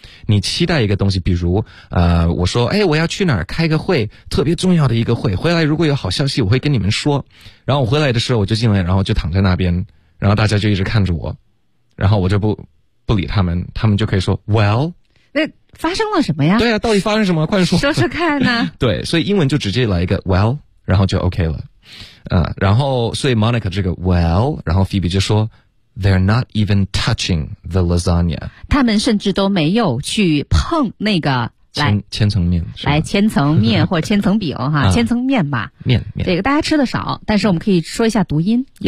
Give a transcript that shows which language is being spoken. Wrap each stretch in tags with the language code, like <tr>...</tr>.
<zh>你期待一个东西，比如我说诶、哎、我要去哪儿开个会，特别重要的一个会，回来如果有好消息我会跟你们说。然后我回来的时候我就进来，然后就躺在那边，然后大家就一直看着我，然后我就不理他们，他们就可以说 well。那发生了什么呀？对啊，到底发生什么，快说说说看呢、啊、对，所以英文就直接来一个 well， 然后就 OK 了。然后所以 Monica 这个 well， 然后 Phoebe 就说</zh> <en>They're not even touching the lasagna.</en> <zh>他们甚至都没有去碰那个千层面，来千层面或千层饼哈、啊，千层面吧。面，这个大家吃的少，但是我们可以说一下读音。</zh>